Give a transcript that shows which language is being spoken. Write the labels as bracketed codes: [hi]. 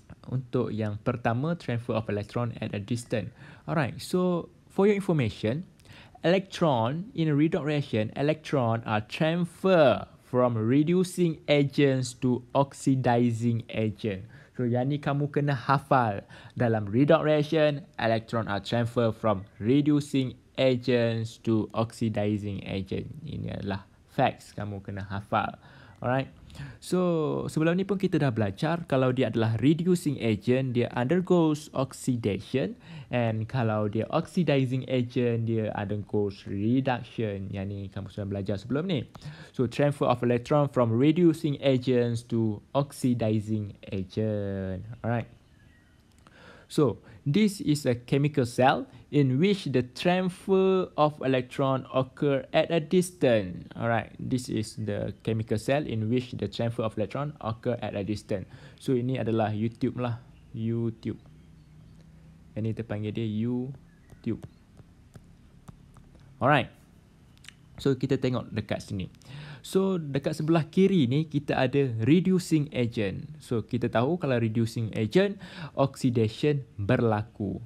[ms] Untuk yang pertama, [en] transfer of electron at a distance. Alright. So for your information, electron in a redox reaction, electron are transferred from reducing agents to oxidizing agent. [ms] So yang ni kamu kena hafal. [en] Dalam redox reaction, electron are transferred from reducing agents to oxidizing agent. [ms] Ini adalah facts kamu kena hafal. Alright. So sebelum ni pun kita dah belajar, kalau dia adalah reducing agent, dia [en] undergoes oxidation, and [ms] kalau dia oxidizing agent, dia [en] undergoes reduction. [ms] Yang ni kamu sudah belajar sebelum ni. [en] So transfer of electron from reducing agents to oxidizing agent. Alright. So this is a chemical cell in which the transfer of electron occur at a distance. Alright, this is the chemical cell in which the transfer of electron occur at a distance. [ms] So ini adalah U-tube lah, U-tube. Ini terpanggil dia U-tube. Alright. So kita tengok dekat sini. So dekat sebelah kiri ni kita ada reducing agent. So kita tahu kalau reducing agent, oxidation berlaku.